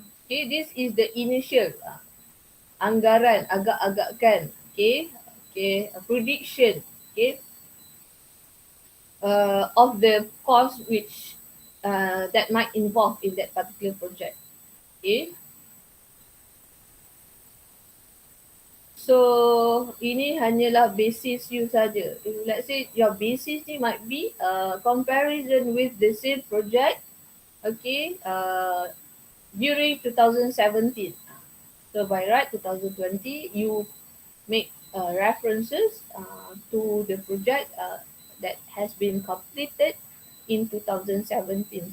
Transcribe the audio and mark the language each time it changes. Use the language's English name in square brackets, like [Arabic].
[English] Okay, this is the initial [Malay] anggaran, agak-agakkan, [English] okay, prediction, okay, of the cost which that might involve in that particular project. Okay. [Malay] So ini hanyalah basis you saja. [English] If let's say your basis ni might be comparison with the same project, okay, during 2017. So by right 2020 you make references to the project that has been completed in 2017.